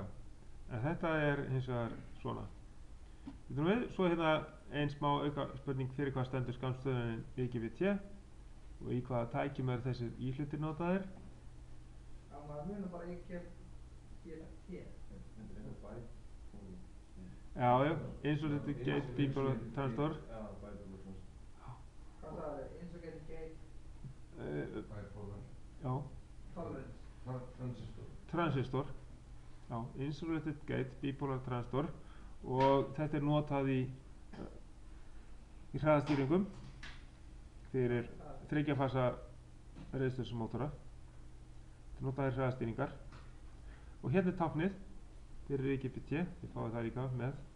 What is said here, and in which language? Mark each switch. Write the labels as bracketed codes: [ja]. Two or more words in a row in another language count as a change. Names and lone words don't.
[is] En þetta er hins vegar svona. Við, svo hérna ein smá auka spurning fyrir hvað stendur skammstöfunin IGBT og í hvaða tækjum er þessir íhlutir notaðir. Já, maður munur bara IGBT. Já, [en] insulated gate bipolar transistor. Já, bipolar transistor. [is] Hvað sagði þið? [en] Insulated gate Bipolar. [is] Já, tolerance. transistor. Já, [en] insulated gate bipolar transistor [is] og þetta er notað í hraðastýringum fyrir þriggja-fasa reiðstöðsmótora. Þetta er notað í hraðastýringar. Og hérna er táknið fyrir IGBT, þið fáið það líka með.